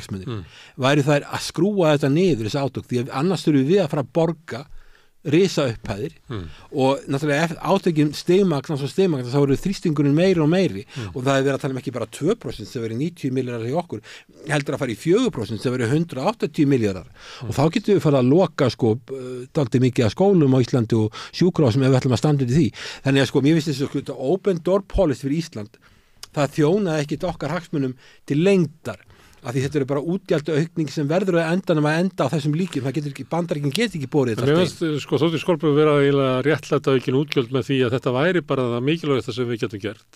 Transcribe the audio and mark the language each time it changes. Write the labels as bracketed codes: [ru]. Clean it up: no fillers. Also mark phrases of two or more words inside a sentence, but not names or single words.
[is] hagsmunir, væri þær að skrúa þetta niður þessi átök því að annars þurfum við að fara að borga risa upphæðir og náttúrulega átökin stigmagn þá eru þrýstingurinn meiri og meiri og það er verið að tala ekki bara 2% sem verið 90 milljarðar hjá okkur heldur að fara í 4% sem verið 180 milljarðar og þá getum við farið að loka sko dálítið mikið að skólum á Íslandi og sjúkrahúsum ef við ætlum að standa undir því þannig að sko mér finnst þessu sko [en] open door policy [is] fyrir Ísland það þjónaði ekkit okkar hagsmunum til lengdar af því þetta eru bara útgjaldaaukning sem verður að enda á þessum líkjum, Bandaríkin get ekki borið þetta. Mér finnst sko Þórdís Kolbrún vera eiginlega réttlæta aukin útgjöld með því að þetta væri bara það mikilvægasta sem við getum gert.